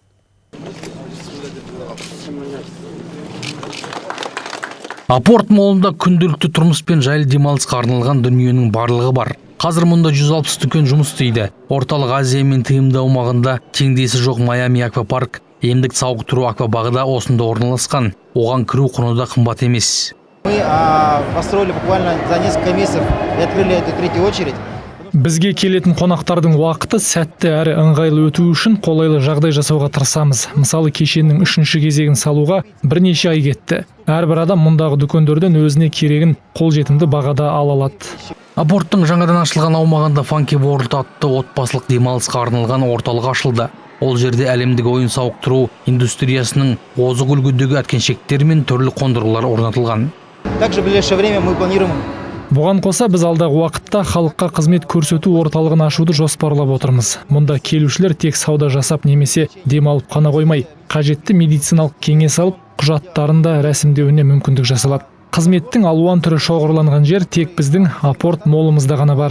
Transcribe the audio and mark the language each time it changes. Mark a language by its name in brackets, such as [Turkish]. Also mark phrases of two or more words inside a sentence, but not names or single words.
[Kazakh] Апорт молында күнделікті тұрмыс пен жайлы демалысқа арналған дүниенің барлығы бар. Қазір мұнда 160 дүкен жұмыс істейді. Орталық Азия мен ТМД аумағында теңдесі жоқ Майами аквапарк, емдік сауықтыру аквабағы да осында орналасқан. Оған кіру құны да қымбат емес. [Russian] Мы построили буквально за несколько месяцев и открыли эту третью очередь. [Kazakh] Бізге келетін қонақтардың уақыты сәтті әрі ыңғайлы өту үшін қолайлы жағдай жасауға тырысамыз. Мысалы, кешеннің 3-ші кезегін салуға бірнеше ай кетті. Әрбір адам мұндағы дүкендерден өзіне керегін қолжетімді бағада ала алады. Апорттың жаңадан ашылған аумағында Funky World атты отбасылық демалысқа арналған орталық ашылды. Ол жерде әлемдік ойын сауықтыру индустриясының озық үлгідегі әткеншектер мен түрлі қондырғылар орнатылған. [Russian] Также в ближайшее время мы планируем. [Kazakh] Бұған қоса біз алдағы уақытта халыққа қызмет көрсету орталығын ашуды жоспарлап отырмыз. Мұнда келушілер тек сауда жасап немесе демалып қана қоймай, қажетті медициналық кеңес алып, құжаттарын да рәсімдеуіне мүмкіндік жасалады. Қызметтің алуан түрі шоғырланған жер тек біздің апорт молымызда ғана бар.